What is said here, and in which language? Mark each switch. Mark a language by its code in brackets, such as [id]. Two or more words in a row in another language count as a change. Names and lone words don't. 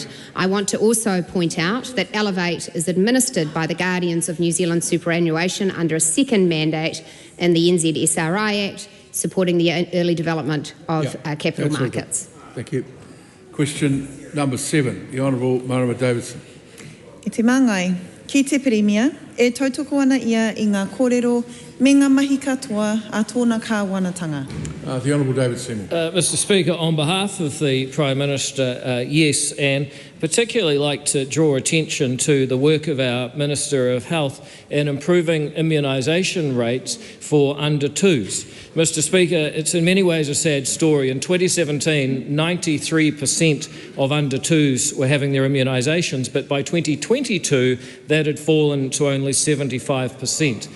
[en] I want to also point out that Elevate is administered by the Guardians of New Zealand Superannuation under a second mandate in the NZSRI Act, supporting the early development of capital markets. Thank you. Question number 7, the Honourable Marama Davidson. [mi] I te māngai, ki te Premier, e tautoko ana ia I ngā kōrero me ngā mahi katoa a tōna kāwanatanga. [en] The Honourable David Seymour. Mr Speaker, on behalf of the Prime Minister, yes, and particularly like to draw attention to the work of our Minister of Health in improving immunisation rates for under-2s. Mr Speaker, it's in many ways a sad story. In 2017, 93% of under-2s were having their immunisations, but by 2022, that had fallen to only 75%.